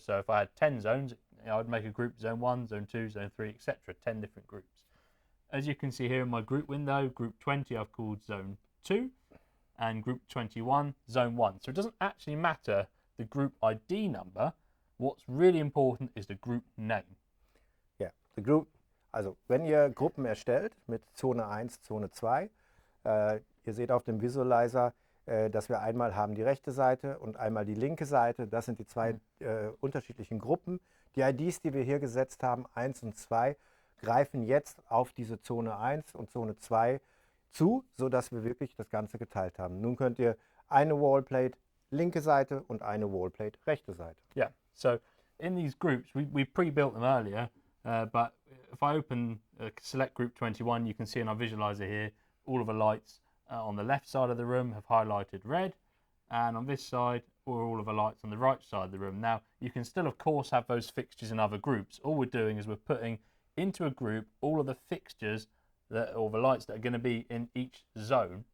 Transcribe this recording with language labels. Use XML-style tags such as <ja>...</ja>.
<en>So if I had 10 zones, I'd make a group zone 1, zone 2, zone 3, etc., 10 different groups. As you can see here in my group window, group 20 I've called zone 2, and group 21 zone 1. So it doesn't actually matter the group ID number. What's really important is the group name.</en> <de>Ja,</de> <en>the group,</en> <de>also wenn ihr Gruppen erstellt mit Zone 1, Zone 2, ihr seht auf dem Visualizer, dass wir einmal haben die rechte Seite und einmal die linke Seite. Das sind die 2 unterschiedlichen Gruppen, Die IDs, die wir hier gesetzt haben, 1 und 2, greifen jetzt auf diese Zone 1 und Zone 2 zu, sodass wir wirklich das Ganze geteilt haben. Nun könnt ihr eine Wallplate linke Seite und eine Wallplate rechte Seite.</de> <en>Yeah, so in these groups, we pre-built them earlier, but if I open select group 21, you can see in our visualizer here, all of the lights on the left side of the room have highlighted red, and on this side, all of the lights on the right side of the room. Now, you can still, of course, have those fixtures in other groups. All we're doing is we're putting into a group all of the fixtures or the lights that are going to be in each zone.</en>